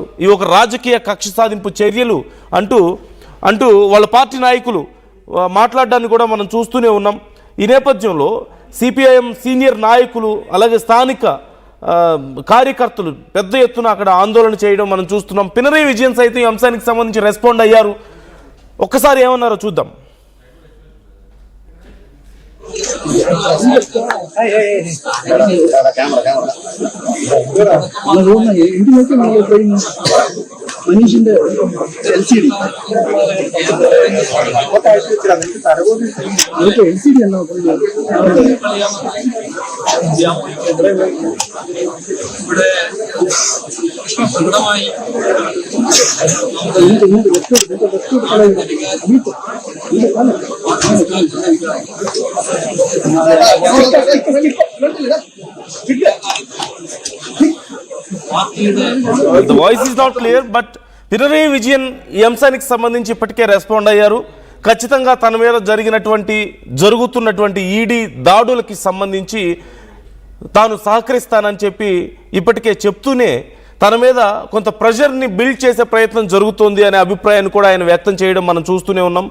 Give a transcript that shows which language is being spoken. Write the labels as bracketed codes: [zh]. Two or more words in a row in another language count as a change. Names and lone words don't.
[te] ఈ ఒక రాజకీయ కక్ష సాధింపు చర్యలు అంటూ వాళ్ళ పార్టీ నాయకులు మాట్లాడడాన్ని కూడా మనం చూస్తూనే ఉన్నాం. ఈ నేపథ్యంలో సిపిఐఎం సీనియర్ నాయకులు అలాగే స్థానిక కార్యకర్తలు పెద్ద ఎత్తున అక్కడ ఆందోళన చేయడం మనం చూస్తున్నాం. పినరయి విజయన్ సైతం ఈ అంశానికి సంబంధించి రెస్పాండ్ అయ్యారు. ఒక్కసారి ఏమన్నారో చూద్దాం. [ml] മനുഷ്യന്റെ LCD LCD എന്നോ ഇവിടെ സ്വന്തമായി [en] The voice is not clear, but [te] పినరయి విజయన్ ఈ అంశానికి సంబంధించి ఇప్పటికే రెస్పాండ్ అయ్యారు. ఖచ్చితంగా తన మీద జరుగుతున్నటువంటి ఈడీ దాడులకి సంబంధించి తాను సహకరిస్తానని చెప్పి ఇప్పటికే చెప్తూనే తన మీద కొంత ప్రెషర్ని బిల్డ్ చేసే ప్రయత్నం జరుగుతోంది అనే అభిప్రాయాన్ని కూడా ఆయన వ్యక్తం చేయడం మనం చూస్తూనే ఉన్నాం.